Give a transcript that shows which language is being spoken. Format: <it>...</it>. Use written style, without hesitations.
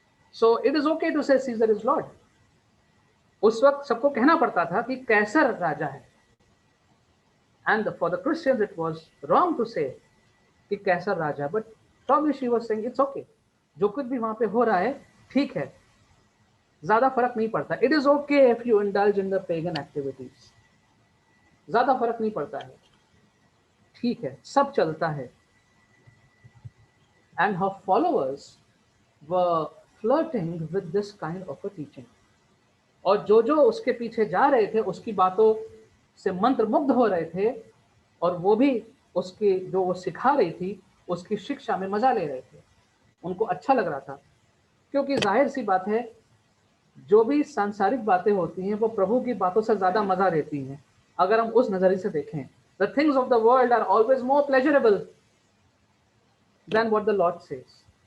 <en>So it is okay to say Caesar is Lord.</en> <hi>उस वक्त सबको कहना पड़ता था कि कैसर राजा है.</hi> <en>And for the Christians it was wrong to say</en> <hi>कि कैसर राजा.</hi> <en>But probably she was saying it's okay.</en> <hi>जो कुछ भी वहां पे हो रहा है ठीक है, ज्यादा फर्क नहीं पड़ता.</hi> <en>It is okay if you indulge in the pagan activities.</en> <hi>ज्यादा फर्क नहीं पड़ता है, ठीक है, सब चलता है.</hi> <en>And her followers were flirting with this kind of a teaching.</en> <hi>और जो जो उसके पीछे जा रहे थे उसकी बातों से मंत्रमुग्ध हो रहे थे, और वो भी उसकी जो वो सिखा रही थी उसकी शिक्षा में मजा ले रहे थे. उनको अच्छा लग रहा था, क्योंकि जाहिर सी बात है जो भी सांसारिक बातें होती हैं वो प्रभु की बातों से ज्यादा मजा देती हैं. अगर हम उस नजरिए से देखें,</hi> <en>the things of the world are always more pleasurable than what the Lord says.</en>